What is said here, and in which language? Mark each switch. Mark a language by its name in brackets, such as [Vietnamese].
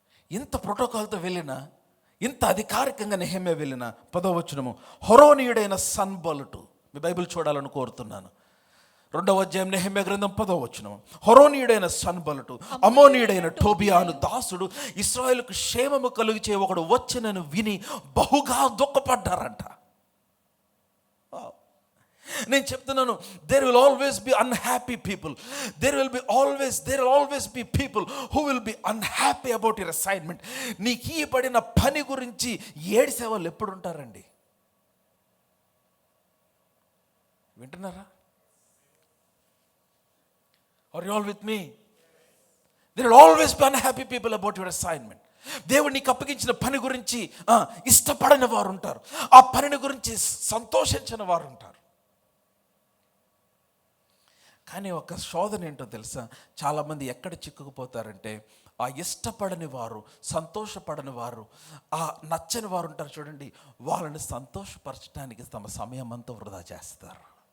[Telugu] ఇంత ప్రోటోకాల్తో వెళ్ళినా, ఇంత అధికారికంగా నెహెమ్యా వెళ్ళిన 10వ వచనము, హొరోనీయుడైన సన్బల్లటు. మీ బైబిల్ చూడాలని కోరుతున్నాను. 2వ అధ్యాయం నెహెమ్యా గ్రంథం 10వ వచనము. హొరోనీయుడైన సన్బల్లటు, అమ్మోనీయుడైన టోబియా అను దాసుడు ఇశ్రాయేలుకు క్షేమము కలుగచే ఒకడు వచ్చినను విని బహుగా దుఃఖపడ్డారంట. నేను చెప్తున్నాను, [English] there will always be unhappy people. There will always be people who will be unhappy about your assignment. [Telugu] నీకు ఇవ్వబడిన పని గురించి ఏడిసే వాళ్ళు ఎప్పుడు ఉంటారండి? వింటున్నారా? [English] Are you all with me? There will always be unhappy people about your assignment. [Telugu] దేవుడు నీకు అప్పగించిన పని గురించి ఇష్టపడని వారు ఉంటారు, ఆ పనిని గురించి సంతోషించని వారు ఉంటారు. కానీ ఒక శోధన ఏంటో తెలుసా? చాలామంది ఎక్కడ చిక్కుకుపోతారంటే, ఆ ఇష్టపడని వారు, సంతోషపడని వారు, ఆ నచ్చని వారు ఉంటారు చూడండి, వాళ్ళని సంతోషపరచడానికి తమ సమయం అంతా వృధా చేస్తారు.